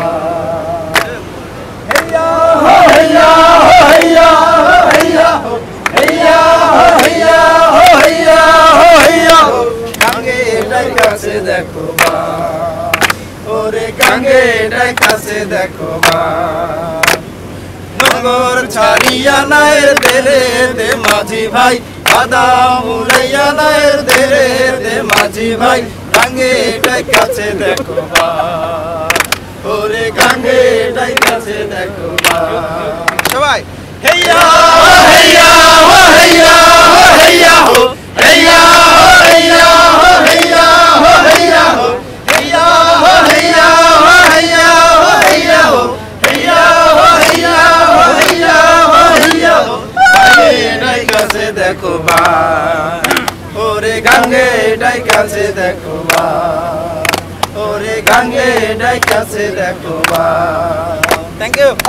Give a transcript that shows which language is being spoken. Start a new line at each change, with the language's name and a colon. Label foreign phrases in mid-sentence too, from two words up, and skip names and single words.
Bangla: হেয়া হো হেয়া হো হেয়া হেয়া হো হেয়া হো হেয়া হো হেয়া হো হেয়া গঙ্গে কাছে দেখো ওরে গঙ্গে কাছে দেখো নগর ছাড়িয়া নায়ের দেরে দে মাঝি ভাই বাদাম উড়াইয়া নায়ের দেরে দে মাঝি ভাই গঙ্গে কাছে দেখো ওরে গঙ্গে কাছে দেখো সবাই হেয়া হেয়া হো হেয়া হো হেয়া হো হেয়া হো হেয়া হো হেয়া হো হেয়া হো হেয়া হো হেয়া হো হেয়া হো হেয়া হো হেয়া হো হেয়া হো হেয়া হো হেয়া হো গঙ্গে কাছে দেখো ওরে গঙ্গে কাছে দেখো ওরে গঙ্গে কাছে দেখো
English: thank you